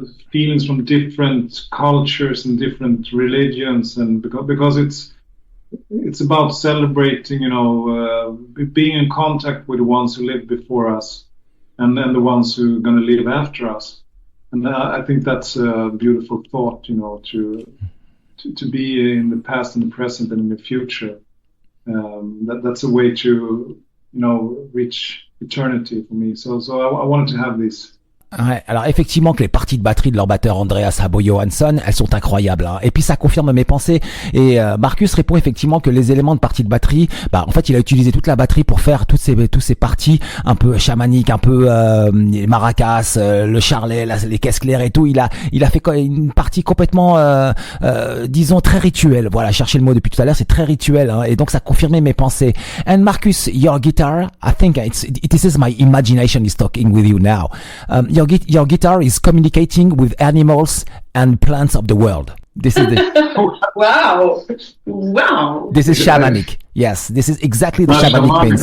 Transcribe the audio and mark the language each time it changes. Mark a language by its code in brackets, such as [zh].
[en] feelings from different cultures and different religions, and because it's about celebrating, being in contact with the ones who lived before us, and then the ones who are going to live after us. And I think that's a beautiful thought, to be in the past and the present and in the future. That's a way to, reach eternity for me. So I wanted to have this. [fr] Ouais, alors effectivement que les parties de batterie de leur batteur Andreas, Habo, Johansson, elles sont incroyables, hein. Et puis ça confirme mes pensées. Et Marcus répond effectivement que les éléments de partie de batterie, en fait il a utilisé toute la batterie pour faire tous ces parties un peu chamaniques, un peu les maracas, le charlet, les caisses claires et tout. Il a fait une partie complètement disons très rituelle. Voilà, chercher le mot depuis tout à l'heure, c'est très rituel, hein. Et donc ça confirmait mes pensées. [en] And Marcus, your guitar, I think this is my imagination is talking with you now. Your guitar is communicating with animals and plants of the world. This is Wow. This is shamanic. Yes, this is exactly the shamanic things.